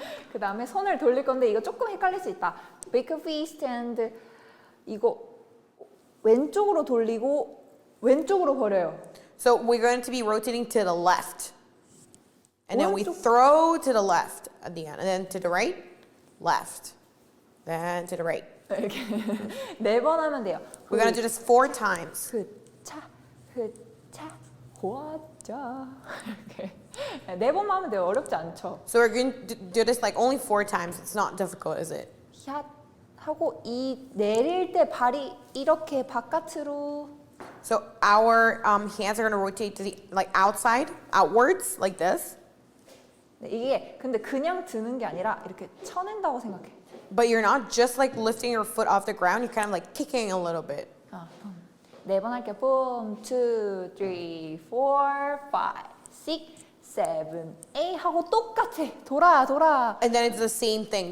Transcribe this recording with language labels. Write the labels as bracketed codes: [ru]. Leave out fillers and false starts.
[ko] 그 다음에 손을 돌릴 건데 이거 조금 헷갈릴 수 있다. [en] Back fist and [ko] 이거 왼쪽으로 돌리고 왼쪽으로 버려요. [en] So we're going to be rotating to the left. And then we [ko] 오른쪽. [en] throw to the left at the end. And then to the right, left. Then to the right. [ko] 이렇게 네 번 하면 돼요. [en] We're going to do this 4 times. 흐차, 호아자. [ko] 이렇게 네 번만 하면 돼요. 어렵지 않죠. [en] So we're going to do this like only 4 times. It's not difficult, is it? [ko] 샷 하고 이 내릴 때 발이 이렇게 바깥으로. [en] So our hands are going to rotate to the like outside, outwards, like this. [ko] 네, 이게 근데 그냥 드는 게 아니라 이렇게 쳐낸다고 생각해. [en] But you're not just like lifting your foot off the ground. You're kind of like kicking a little bit. [ko] 네 번 할게요. [en] Boom, 2, 3, 4, 5, 6, 7, 8 [ko] 하고 똑같아. 돌아. [en] And then it's the same thing.